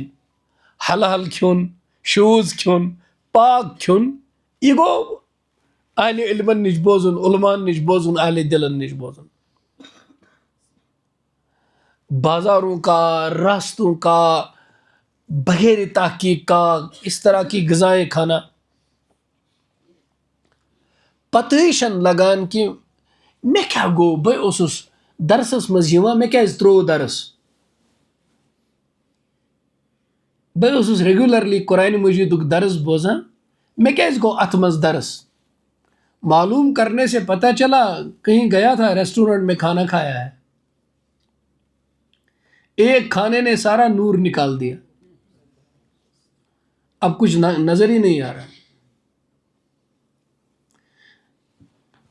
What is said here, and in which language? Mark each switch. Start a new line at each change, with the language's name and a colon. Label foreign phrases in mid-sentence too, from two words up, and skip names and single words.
Kashmiri: حلال کھیوٚن، شوٗژ کھیوٚن، پاک کھیوٚن، یہ گوٚو اہل علمن نش بوزن، علمان نش بوزن، اہل دلن نش بوزن۔
Urdu: بازاروں کا، راستوں کا، بغیر تحقیق کا اس طرح کی غذائیں کھانا،
Kashmiri: پتہ چھن لگان کہ مے کیا گو، بے اوسُس درسس مز یوان، مے کیازِ تروو درس، بے اوسُس ریگولرلی قرآن مجیدُک درس بوزان، مے کیازِ گو اتھ مز درس۔
Urdu: معلوم کرنے سے پتہ چلا کہیں گیا تھا ریسٹورینٹ میں کھانا کھایا ہے، ایک کھانے نے سارا نور نکال دیا، اب کچھ نظر ہی نہیں آ رہا۔